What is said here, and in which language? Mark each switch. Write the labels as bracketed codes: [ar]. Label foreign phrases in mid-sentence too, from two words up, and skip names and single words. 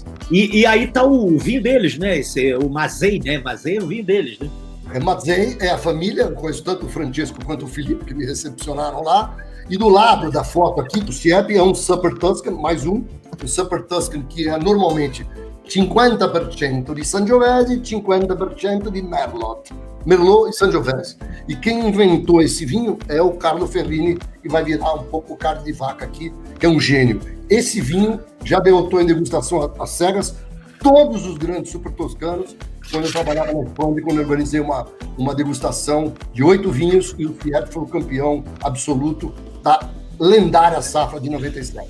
[pt] E aí tá o vinho deles, né? O Mazzei, né? Mazzei é o vinho deles, né? Mazzei é a família, eu conheço tanto o Francesco quanto o Felipe, que me recepcionaram lá. E do lado da foto aqui, do Siepi, é um [en] Super Tuscan, [pt] mais um. O [en] Super Tuscan, [pt] que é normalmente 50% di Sangiovese e 50% di Merlot. Merlot e Sangiovese. E quem inventou esse vinho é o Carlo Ferrini, que vai virar um pouco carne de vaca aqui, que é um gênio. Esse vinho já derrotou em degustação às cegas todos os grandes super toscanos. Quando eu trabalhava na Espanha, quando eu organizei uma degustação de 8 vinhos, e o Fiat foi o campeão absoluto da lendária safra de 97.